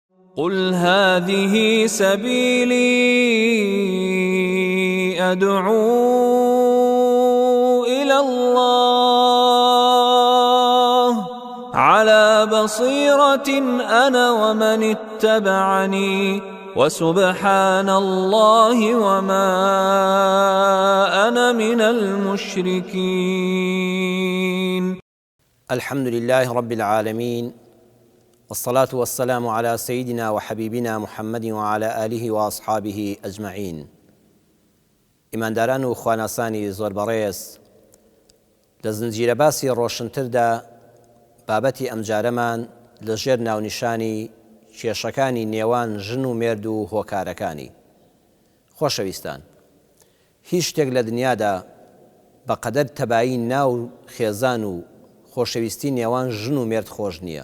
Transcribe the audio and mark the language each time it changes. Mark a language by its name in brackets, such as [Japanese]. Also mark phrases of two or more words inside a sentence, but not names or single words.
[Arabic] قل هذه سبيلي أدعو إلى الله على بصيرة أنا ومن اتبعني وسبحان الله وما أنا من المشركين. الحمد لله رب العالمين، والصلاة والسلام على سيدنا وحبيبنا محمد وعلى آله وأصحابه أجمعين. [Central Kurdish] إمان داران و خواناسانی زۆر بەڕێز، لە زنجیرە باسی ڕۆشنتردا بابەتی ئەمجارەمان لەژێر ناونیشانی کێشەکانی نێوان ژن و مێرد و هۆکارەکانی. خۆشەویستان، هیچ شتێک لە دنیادا بەقەدەر تەبایی ناو خێزان و خۆشەویستی نێوان ژن و مێرد خۆش نییە.